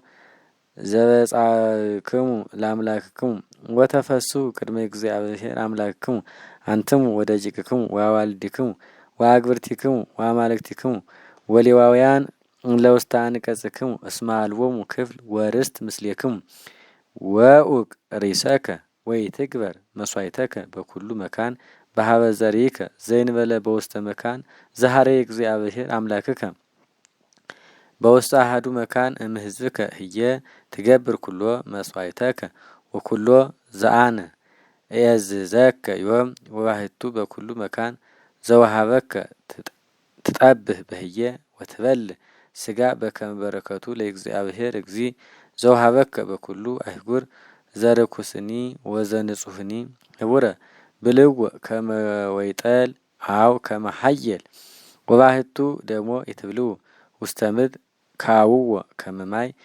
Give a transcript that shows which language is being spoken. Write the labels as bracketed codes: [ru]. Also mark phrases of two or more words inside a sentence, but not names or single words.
[gez] ዘበጻክሙ ለአምላክክሙ ወተፈስሑ ቅድመ እግዚአብሔር አምላክክሙ አንትሙ ወደቂቅክሙ ወአዋልድክሙ ወአግብርቲክሙ ወአማልክቲክሙ ወሌዋውያን ለውስተ አንቀጽክሙ እስመ አልቦሙ ክፍል ወርስት ምስሌክሙ ወኡቅ ርእሰከ ወይትግበር መስዋዕተከ በኩሉ መካን በሀበ ዘርኢከ ዘእንበለ በውስተ መካን ዘሐረ እግዚአብሔር አምላክከ በውስተ አሐዱ መካን እምሕዝብከ ህየ ትገብር ኩሎ መስዋዕተከ ወኩሎ ዘአነ እየዝዘከ ዮም ወባሕቱ በኩሉ መካን ዘወሃበከ ትጠብህ በህየ ወትበልዕ ስጋ በከመ በረከቱ ለእግዚአብሔር እግዚ ዘወሃበከ በኩሉ አህጉር ዘርኩስኒ ወዘንጹህኒ ህቡረ ብልው ከመ ወይጠል አው ከመ ሀየል ወባሕቱ ደሞ ይትብልው ውስተ ምድር ካውዎ ከመ ማይ